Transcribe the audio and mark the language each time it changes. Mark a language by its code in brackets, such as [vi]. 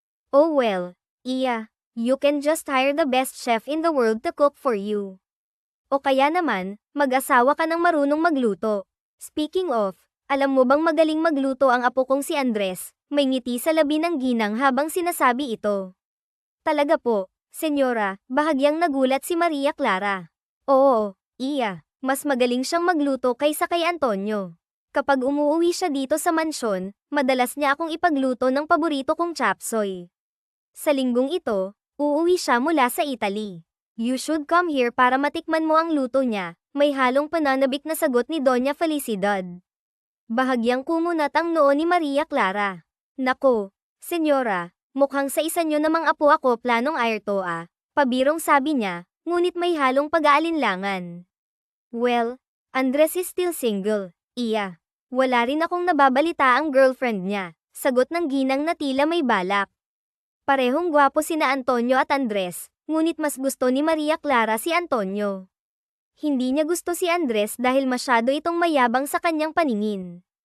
[en] "Oh well, iya, you can just hire the best chef in the world to cook for you. [tl] O kaya naman, mag-asawa ka ng marunong magluto. [en] Speaking of, [tl] alam mo bang magaling magluto ang apo kong si Andres?" May ngiti sa labi ng ginang habang sinasabi ito. "Talaga po, senyora," bahagyang nagulat si Maria Clara. "Oo, iya. Mas magaling siyang magluto kaysa kay Antonio. Kapag umuuwi siya dito sa mansyon, madalas niya akong ipagluto ng paborito kong chapsoy. Sa linggong ito, uuwi siya mula sa Italy. [en] You should come here [tl] para matikman mo ang luto niya," may halong pananabik na sagot ni Doña Felicidad. Bahagyang kumunat ang noo ni Maria Clara. "Nako, senyora, mukhang sa isa nyo namang apo ako planong airto ah," Pabirong sabi niya, ngunit may halong pag-aalinlangan. [en] Well, Andres is still single, iya. [tl] Wala rin akong nababalita ang girlfriend niya, sagot ng ginang na tila may balak. Parehong gwapo sina Antonio at Andres, ngunit mas gusto ni Maria Clara si Antonio. Hindi niya gusto si Andres dahil masyado itong mayabang sa kanyang paningin.